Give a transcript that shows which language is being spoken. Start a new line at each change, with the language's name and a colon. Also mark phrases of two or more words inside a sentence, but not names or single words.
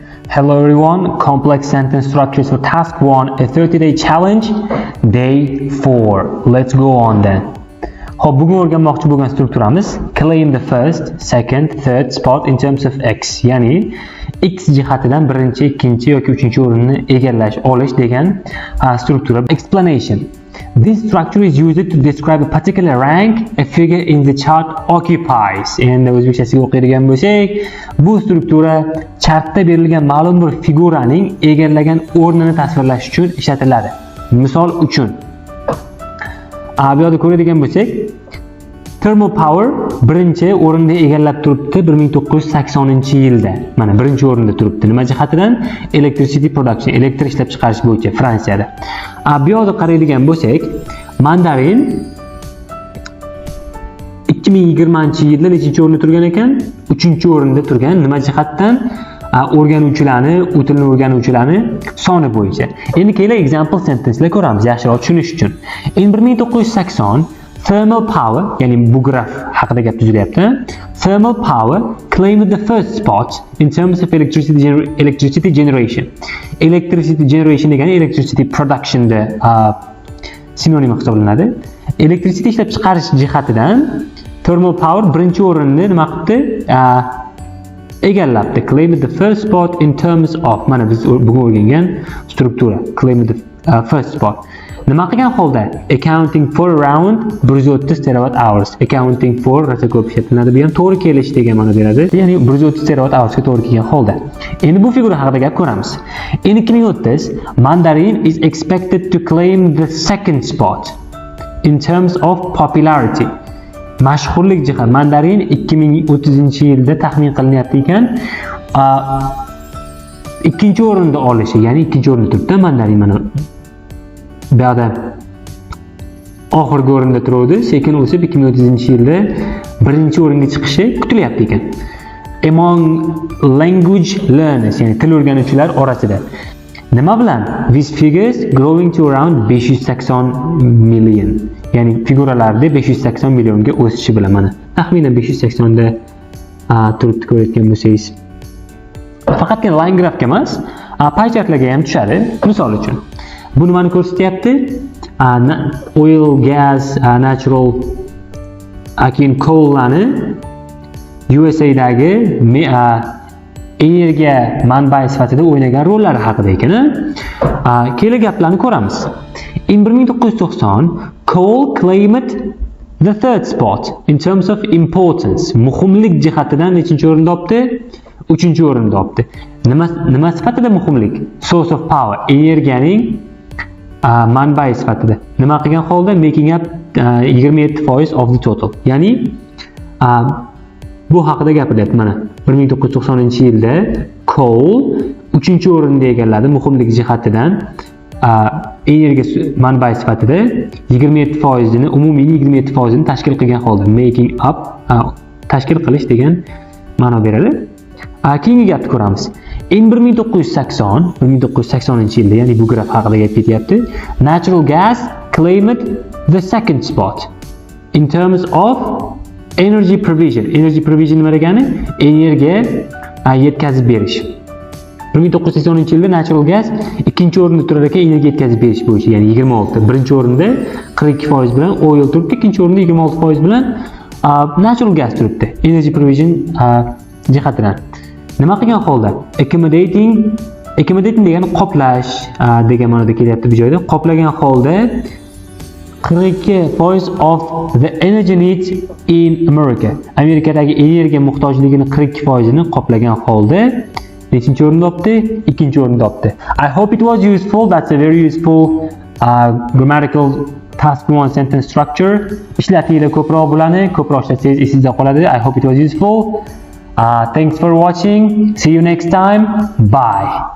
English: Hello everyone, complex sentence structures for task 1, a 30-day challenge, day 4. Let's go on then.
Uzbek: Xo'p, bugun o'rganmoqchi bo'lgan strukturamiz
English: claim the first, second, third spot in terms of x,
Uzbek: ya'ni x jihatidan birinchi, ikkinchi yoki uchinchi o'rinni egallash, olish degan struktura.
English: Explanation. This structure is used to describe a particular rank a figure in the chart occupies.
Uzbek: Endi o'zbekchasiga o'qiydigan bo'lsak, bu struktura chartda berilgan ma'lum bir figuraning egallagan o'rnini tasvirlash uchun ishlatiladi. Misol uchun, bu yerda ko'radigan bo'lsak,
English: thermal power
Uzbek: birinchi o'rinda egallab turibdi 1980-yilda. Mana birinchi o'rinda turibdi. Nima jihatidan?
English: Electricity production,
Uzbek: elektr ishlab chiqarish bo'yicha Fransiyada. Bu yerda qaraydigan bo'lsak, mandarin 2020-yilda nechinchi o'rinda turgan ekan? 3-o'rinda turgan. Nima jihatdan? O'rganuvchilarni, o'tilni o'rganuvchilarni soni bo'yicha. Endi keling
English: example sentencelar
Uzbek: ko'ramiz, yaxshiroq tushunish uchun.
English: In 1980 thermal power,
Uzbek: ya'ni bu graf haqida gap tuzilyapti.
English: Thermal power claimed the first spot in terms of electricity generation. Electricity generation
Uzbek: degani
English: electricity production
Uzbek: da sinonim hisoblanadi. Electricity ishlab chiqarish jihatidan
English: thermal power
Uzbek: birinchi o'rinni nima qildi? Egallabdi.
English: Claimed the first spot in terms of,
Uzbek: mana biz bugun o'rgangan struktura.
English: Claimed the first spot.
Uzbek: Nima qilgan holda?
English: Accounting for around 130 terawatt hours. Accounting for
Uzbek: rosa ko'p ishlatiladi. Bu ham to'g'ri kelish degan ma'no beradi. Ya'ni 130
English: terawatt hours
Uzbek: ga to'g'ri kelgan holda. Endi bu figura haqida gap ko'ramiz.
English: In 2030, mandarin is expected to claim the second spot in terms of popularity.
Uzbek: Mashhurlik jihat mandarin 2030-yilda taxmin qilinyapti ekan, ikkinchi o'rinda olishi, ya'ni ikkinchi o'rinda turibdi mandarin. Mana bu yerda oxirgi o'rinda turuvdi, sekin o'sib 2030-yilda birinchi o'ringa chiqishi kutilyapti ekan.
English: Among language learners,
Uzbek: ya'ni til o'rganuvchilar orasida. Nima bilan?
English: With figures growing to around 580 million.
Uzbek: Ya'ni figuralarda 580 millionga o'sishi bilan, mana taxminan 580 da turibdi ko'rayotgan bo'lsangiz. Faqatgina line grafga emas,
English: pie chartlarga
Uzbek: ham tushadi. Misol uchun, bu nimani ko'rsatyapti?
English: Oil, gas, natural akin coal'larni
Uzbek: USA'dagi energiya manbai sifatida o'ynagan rollari haqida ekan. Keling gaplarni ko'ramiz.
English: In 1990, coal claimed the third spot in terms of importance.
Uzbek: Muhimlik jihatidan nechinchi o'rinda olibdi? 3-o'rinda olibdi. Nima sifatida muhimlik?
English: Source of power,
Uzbek: energiyaning manbai sifatida. Nima qilgan holda?
English: Making up 27% of the total.
Uzbek: Ya'ni bu haqida gapiryapti. Mana 1990-yilda coal 3-o'rinda egalladi muhimlik jihatidan. Energiya manbai sifatida 27%ni, umumiy 27%ni tashkil qilgan holda
English: making up,
Uzbek: tashkil qilish degan ma'no beradi. Keyingi gapni ko'ramiz. In 1980-yilda, ya'ni bu graf haqida gap ketyapti.
English: Natural gas claimed the second spot in terms of energy provision. Energy provision
Uzbek: nima degani? Energiya yetkazib berish. 1980-yilda
English: natural gas
Uzbek: ikkinchi o'rinda turar ekan energiya yetkazib berish bo'yicha, ya'ni 26. Birinchi o'rinda 42% bilan oil turibdi, ikkinchi o'rinda 26% bilan
English: natural gas
Uzbek: turibdi.
English: Energy provision
Uzbek: jihatidan. Nima qilgan holda? Accommodating degani qoplash degan ma'noda kelyapti bu joyda. Qoplagan holda
English: 42% of the energy needs in America.
Uzbek: Amerikadagi energiya muhtojligini 42%ni qoplagan holda nechinchi o'rinda olibdi? 2-o'rinda olibdi.
English: I hope it was useful. That's a very useful grammatical task 1 sentence structure.
Uzbek: Ishlatinglar ko'proq bo'ladi, ko'proq ishlatsangiz esingizda qoladi.
English: I hope it was useful. Thanks for watching. See you next time. Bye.